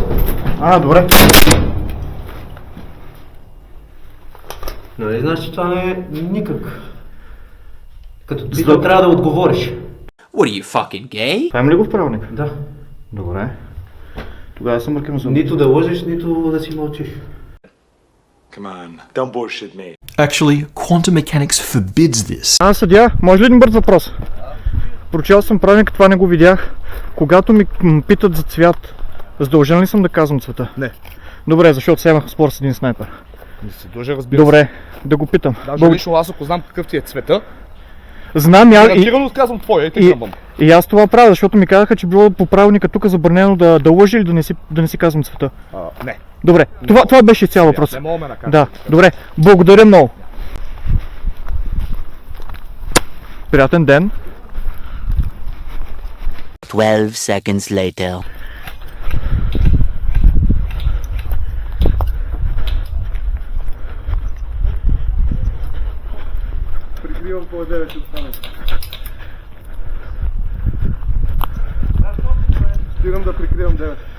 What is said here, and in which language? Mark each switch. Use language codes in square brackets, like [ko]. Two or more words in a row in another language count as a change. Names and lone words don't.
[bg] Добре. Нали знаеш, че това не е никак. Като ти трябва да отговориш. [en] What are you fucking gay? [bg] Това има ли го в правилник? Да. Добре. Тогава съм мъркам за... Нито да лъжеш, нито да си мълчиш. [en] Come on, don't bullshit me. Actually, quantum mechanics forbids this. [bg] Съдия, може ли един бърз въпрос? Прочел съм правилник, това не го видях. Когато ми питат за цвят, задължен ли съм да казвам цвета? Не. Добре, защото сега имах спор с един снайпер. Не се дължа, разбира се. Добре, да го питам. Даже лично аз, ако знам какъв ти е цвета, знам гарантирано казвам твоя, и аз това правя, защото ми казаха, че било по правилника тук забранено да лъжа или да не си казвам цвета. Не. Добре, това беше цял въпрос. Не мога ме накажа. Да, добре, благодаря много. Приятен ден. [en] 12 seconds later. [bg] Прикривам по 9 от стане. Спирам да прикривам 9.